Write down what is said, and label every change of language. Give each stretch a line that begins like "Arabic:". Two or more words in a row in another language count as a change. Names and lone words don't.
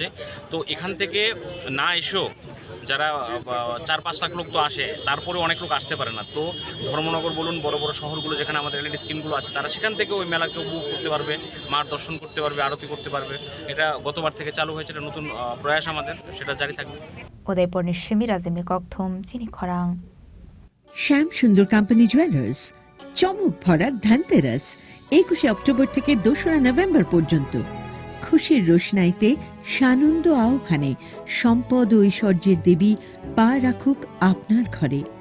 Bangla: তো এখান থেকে না এসেও যারা 4-5 লাখ লোক তো আসে, তারপরে অনেক লোক আসতে পারে না। তো ধর্মনগর বলুন, বড় বড় শহরগুলো যেখানে আমাদের
English: LED screens
Bangla: আছে তারা সেখান থেকে ওই মেলাকে উপভোগ করতে পারবে, মার দর্শন করতে পারবে, আরতি করতে পারবে। এটা গতবার থেকে চালু হয়েছে, এটা নতুন প্রয়াস আমাদের, সেটা জারি থাকবে।
Kok Borok: Udaipur ni shimi razimi kokthum chini khorang
Bangla: শ্যাম সুন্দর কোম্পানি জুয়েলার্স চমক ভরা ধনতেরাস 21 অক্টোবর থেকে 2 নভেম্বর পর্যন্ত। খুশির রোশনাইতে সানন্দ আহ্বানে সম্পদ ও ঐশ্বর্যের দেবী পা রাখুক আপনার ঘরে।